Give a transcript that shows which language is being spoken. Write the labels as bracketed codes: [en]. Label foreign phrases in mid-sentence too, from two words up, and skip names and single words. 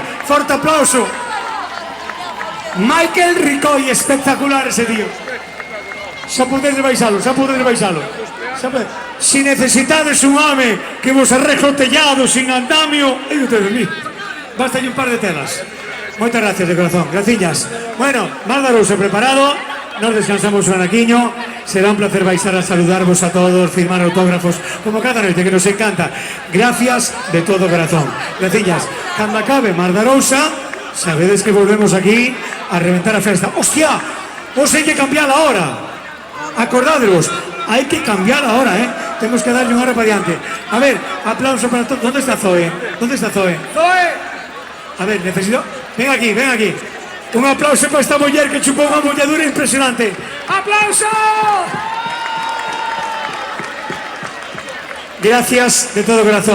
[gl] Forte aplauso. [es] Michael Ricoy, espectacular ese tío. [gl] Xa podedes baixalo, xa podedes baixalo. Si necesitades un home que vos arrejo o tellado sin andamio, aí o tedes, mi. Basta un par de telas. Moitas gracias de corazón, graciñas. Bueno, Maldarousa preparado. Nos descansamos un anaquiño. Será un placer baixar a saludarvos a todos, firmar autógrafos, como cada noite, que nos encanta. [es] Gracias de todo corazón. [gl] Graciñas. Cando acabe Maldarousa, sabedes que volvemos aquí a reventar a festa. [es] ¡Hostia! [gl] Vos hai que cambiar a hora. Acordádevos, hai que cambiar a hora, Temos que darlle unha hora para diante. [es] A ver, aplauso para todos. ¿Dónde está Zoe? ¿Dónde está Zoe? ¡Zoe! A ver, necesito... Ven aquí, ven aquí. [gl] Un aplauso para esta muller que chupou unha molladura impresionante. [es] ¡Aplauso! Gracias de todo corazón.